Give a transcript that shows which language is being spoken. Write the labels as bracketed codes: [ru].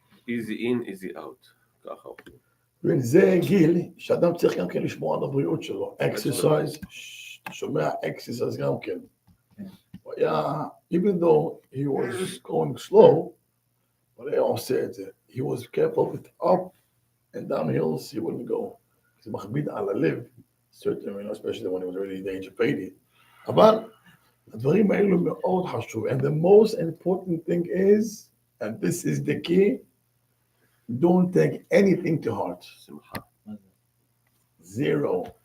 [en] easy in, easy out. [he] ככה אוכלים. וזה גיל שאדם צריך גם כן לשמור על הבריאות שלו. exercise, אתה שומע exercise גם כן. הוא היה, [en] even though he was going slow, [he] אבל היה עושה את זה. [en] He was careful with up and down hills, he wouldn't go. [he] זה מכביד על הלב, [en] certainly, especially when he was already in age of 80. [he] אבל הדברים האלו מאוד חשוב. [en] And the most important thing is, and this is the key, don't take anything to heart. Zero.